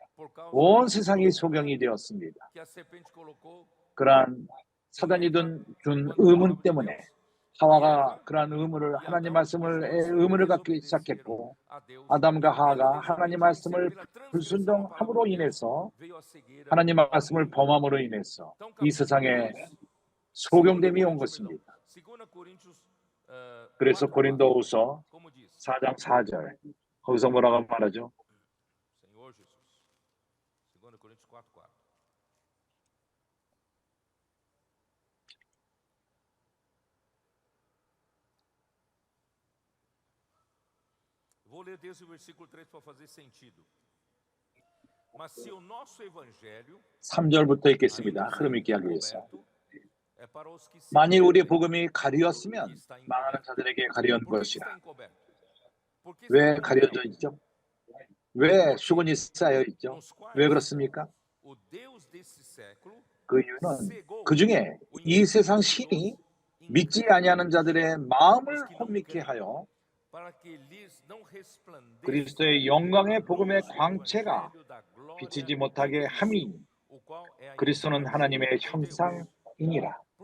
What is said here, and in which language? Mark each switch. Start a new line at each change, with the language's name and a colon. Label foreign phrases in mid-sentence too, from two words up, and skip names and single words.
Korean: 온 세상이 소경이 되었습니다. 그러한 사단이 준 의문 때문에 하와가 그러한 하나님 말씀을 의문을 갖기 시작했고 아담과 하와가 하나님 말씀을 불순종함으로 인해서 하나님 말씀을 범함으로 인해서 이 세상에 소경됨이 온 것입니다. 그래서 고린도후서 4장 4절 거기서 뭐라고 말하죠?
Portuguese: Vou ler desde o versículo 3 para fazer sentido. Mas se o nosso evangelho
Korean: 3절부터 읽겠습니다. 흐름 있게 하기 위해서. 만일 우리의 복음이 가리었으면 망하는 자들에게 가려운 것이라. 왜 가려져 있죠? 왜 수건이 쌓여 있죠? 왜 그렇습니까? 그 이유는 그 중에 이 세상 신이 믿지 아니하는 자들의 마음을 혼미케 하여 그리스도의 영광의 복음의 광채가 비치지 못하게 함이 그리스도는 하나님의 형상이니라.